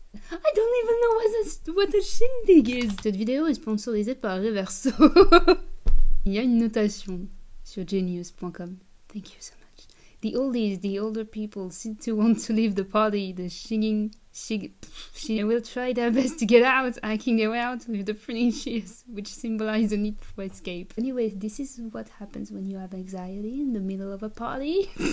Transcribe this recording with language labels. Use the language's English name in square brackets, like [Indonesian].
[English] I don't even know what a shindig is. [French] Cette vidéo est sponsorisée par Reverso. Il y a une notation sur genius.com. [English] Thank you so much. The oldies, the older people seem to want to leave the party. The she will try their best to get out, hacking their way out with the pruning shears, which symbolize the need for escape. Anyway, this is what happens when you have anxiety in the middle of a party.